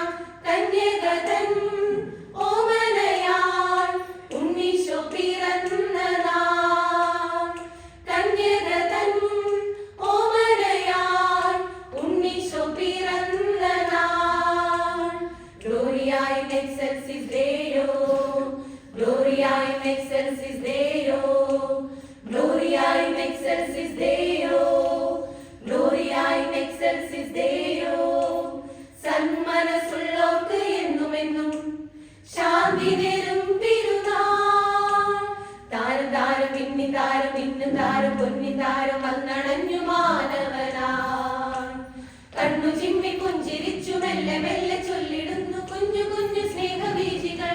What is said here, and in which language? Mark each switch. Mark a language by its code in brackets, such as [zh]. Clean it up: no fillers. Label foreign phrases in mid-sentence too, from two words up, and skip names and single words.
[ml] കന്യകതൻ ഓമനയാൽ ഉണ്ണീശോ പിറന്ന നാൾ. കന്യകതൻ ഓമനയാൽ ഉണ്ണീശോ പിറന്ന നാൾ. [la] Gloria in excelsis Deo, Gloria in excelsis Deo, Gloria in excelsis Deo, Gloria in excelsis Deo. [ml] സന്മനസ്സുള്ളോർക്ക് എന്നുമെന്നും ശാന്തി നേരും തിരുനാൾ. താരം താരം മിന്നു താരം പൊന്നി താരം വന്നണഞ്ഞു മാനവനായി. കണ്ണു ചിമ്മി പുഞ്ചിരിച്ചു മെല്ലെ മെല്ലെ ചൊല്ലിടുന്നു കുഞ്ഞു കുഞ്ഞു സ്നേഹബീജികൾ.